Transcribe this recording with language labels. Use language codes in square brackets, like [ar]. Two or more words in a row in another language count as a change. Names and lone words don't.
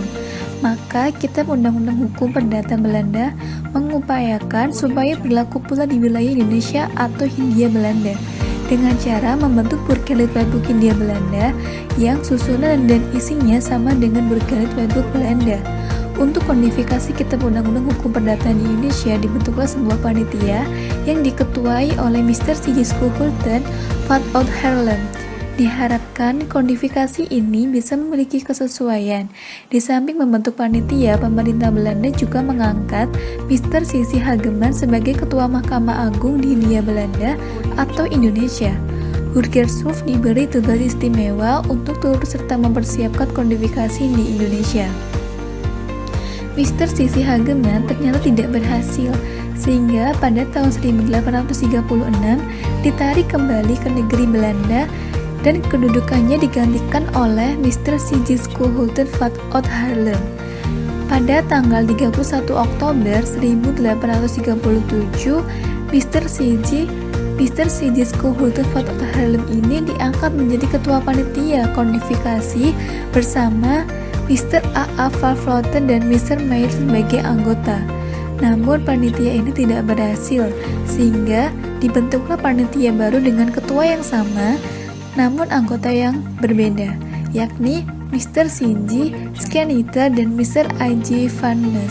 [id] Maka Kitab Undang-Undang Hukum Perdata Belanda mengupayakan supaya berlaku pula di wilayah Indonesia atau Hindia Belanda dengan cara membentuk Burgerlijk Wetboek Hindia Belanda yang susunan dan isinya sama dengan Burgerlijk Wetboek Belanda. Untuk kodifikasi Kitab Undang-Undang Hukum Perdata di Indonesia dibentuklah sebuah panitia yang diketuai oleh Mr. C.J. Schoolholten van Oud Haarlem. Diharapkan kodifikasi ini bisa memiliki kesesuaian. Di samping membentuk panitia, pemerintah Belanda juga mengangkat Mr. C.C. Hageman sebagai Ketua Mahkamah Agung di Hindia Belanda atau Indonesia. Burgershof diberi tugas istimewa untuk turut serta mempersiapkan kodifikasi di Indonesia. Mr. C.C. Hageman ternyata tidak berhasil, sehingga pada tahun 1836 ditarik kembali ke negeri Belanda dan kedudukannya digantikan oleh Mr. C.J. Schoolholten van Oud Haarlem. Pada tanggal 31 Oktober 1837, Mr. C.J. Schoolholten van Oud Haarlem ini diangkat menjadi ketua panitia kodifikasi bersama Mr. A.A. van Vleuten dan Mr. Meyer sebagai anggota. Namun panitia ini tidak berhasil, sehingga dibentuklah panitia baru dengan ketua yang sama, namun anggota yang berbeda, yakni Mr. C.J. Schneider dan Mr. I.J. van Ness.